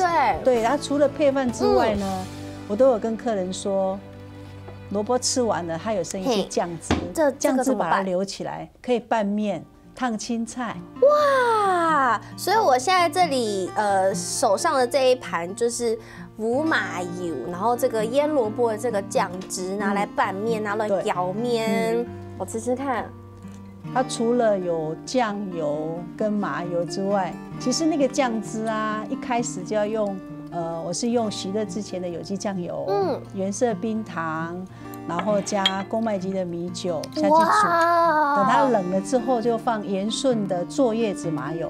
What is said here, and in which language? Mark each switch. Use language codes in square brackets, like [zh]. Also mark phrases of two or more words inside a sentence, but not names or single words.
[zh] 對，然後除了配飯之外呢，我都有跟客人說，蘿蔔吃完了，它有剩一些醬汁，醬汁把它留起來，可以拌麵、燙青菜。哇！所以我現在這裡手上的這一盤就是無麻油，然後這個醃蘿蔔的這個醬汁拿來拌麵，拿來舀麵，我吃吃看。它除了有酱油跟麻油之外，其实那个酱汁啊，一开始就要用，我是用洗热之前的有机酱油，原色冰糖，然后加公麦基的米酒下去煮，等它冷了之后，就放盐顺的坐叶子麻油。